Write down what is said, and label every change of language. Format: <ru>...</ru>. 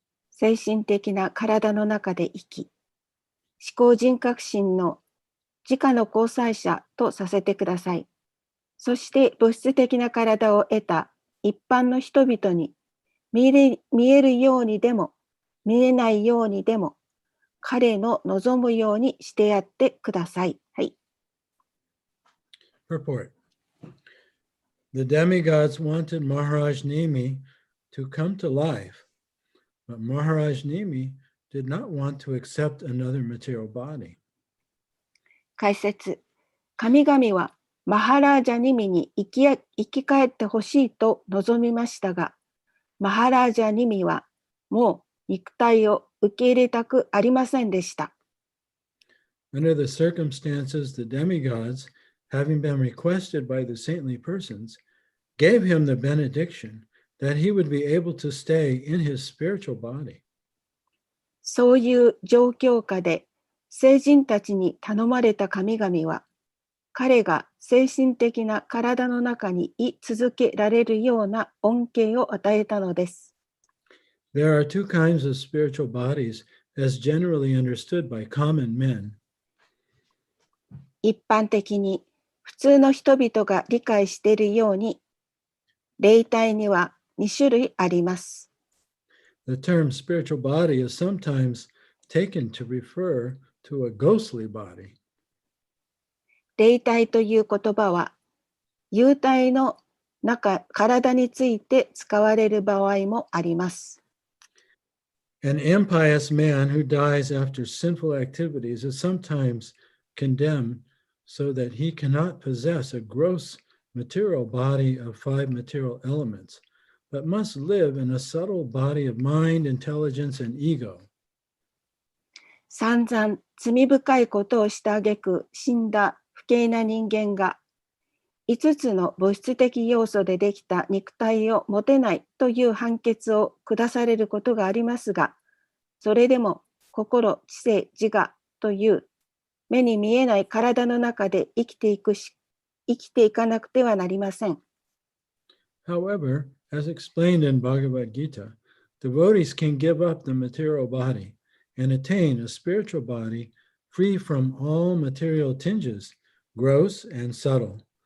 <ja>精神的な体の中で生き、思考人格心の自家の交際者とさせてください。そして物質的な体を得た一般の人々に見えるようにでも見えないようにでも彼の望むようにしてやってください。はい。</ja> <en>Purport. The demigods wanted Maharaj Nimi to come to life, but Maharaj Nimi did not want to accept another material body.</en> <ja>解説。神々はマハラージャニミに生き返ってほしいと望みましたが、マハラージャニミはもう肉体を受け入れたくありませんでした。</ja> <en>Under the circumstances, the demigods, having been requested by the saintly persons, gave him the benediction that he would be able to stay in his spiritual body.</en> <ja>そういう状況下で聖人たちに頼まれた神々は、彼が精神的な体の中に居続けられるような恩恵を与えたのです。</ja> <en>There are two kinds of spiritual bodies as generally understood by common men.</en> <ja>一般的に普通の人々が理解しているように、霊体には2種類あります。</ja> <en>The term spiritual body is sometimes taken to refer to a ghostly body.</en> <ja>霊体という言葉は、幽体の体について使われる場合もあります。</ja> <en>An impious man who dies after sinful activities is sometimes condemned so that he cannot possess a gross material body of 5 material elements, but must live in a subtle body of mind, intelligence, and ego.</en> <ja>散々罪深いことをした挙句死んだ不敬な人間が5つの物質的要素でできた肉体を持てないという判決を下されることがありますが、それでも心、知性、自我という目に見えない体の中で生きていかなくてはなりません。</ja> <en>However, as explained in Bhagavad Gita, devotees can give up the material body and attain a spiritual body free from all material tinges, gross and subtle.</en>